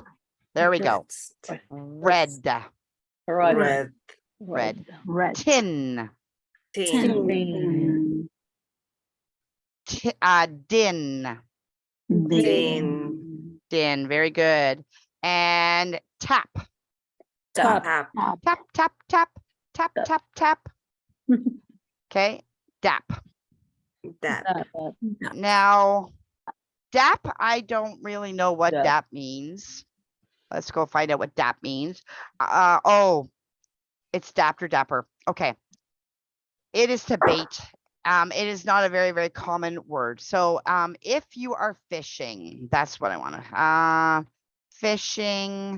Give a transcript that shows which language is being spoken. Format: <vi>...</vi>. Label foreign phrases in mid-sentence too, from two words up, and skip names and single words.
<en>There we go. Red. Red. red. Tin. Tin. Din. Din. Din. Very good. And tap. Tap. Tap, tap, tap, tap, tap, tap. Okay. Dap. Dap. Now, dap, I don't really know what dap means. Let's go find out what dap means. Oh, it's dapped or dapper. Okay. It is to bait. It is not a very, very common word. So if you are fishing, that's what I want to, fishing.</en>